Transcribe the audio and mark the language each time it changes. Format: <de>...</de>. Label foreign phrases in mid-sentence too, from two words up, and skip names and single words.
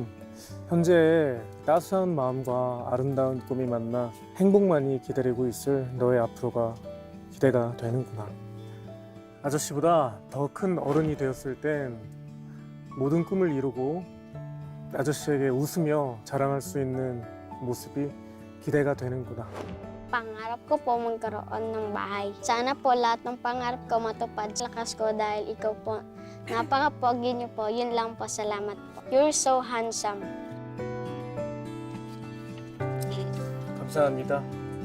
<ko>현재 따스한 마음과 아름다운 꿈이 만나 행복만이 기다리고 있을 너의 앞으로가 기대가 되는구나. 아저씨보다 더 큰 어른이 되었을 땐 모든 꿈을 이루고 아저씨에게 웃으며 자랑할 수 있는 모습이 기대가 되는구나.</ko> <tl>Pangarap ko po magkaroon ng bahay. Sana po lahat ng pangarap ko matupad. Lakas ko dahil ikaw po Napaka-pogi niyo po. Yun lang po. Salamat po.</tl> <en>You're so handsome.</en> <ko>감사합니다.</ko>